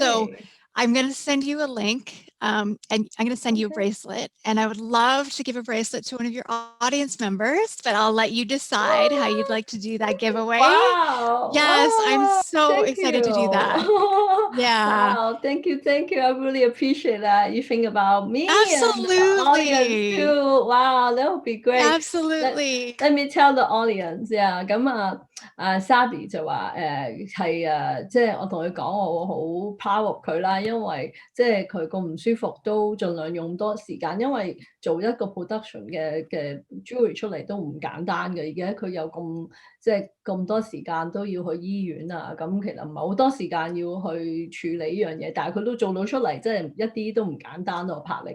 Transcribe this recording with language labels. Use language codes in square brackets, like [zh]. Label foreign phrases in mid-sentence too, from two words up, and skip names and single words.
[en] So I'm going to send you a link, and I'm going to send you a bracelet, and I would love to give a bracelet to one of your audience members, but I'll let you decide how you'd like to do that giveaway. Wow. Yes, wow. I'm so excited to do that. Yeah. Wow, thank you. I really appreciate that. You think about me Absolutely. and the audience too. Wow, that would be great. Absolutely. Let me tell the audience. Yeah, [yue] 咁Shelby 就話係即係我同佢講我好 [en] proud of [yue] 佢啦，因為即係佢個唔舒服都盡量用多時間，因為做一個 production 嘅 jewelry 出嚟都唔簡單嘅，而家佢有咁多時間都要去醫院啊，咁其實唔係好多時間要去處理呢樣嘢，但係佢都做到出嚟，即係一啲都唔簡單咯，魄力。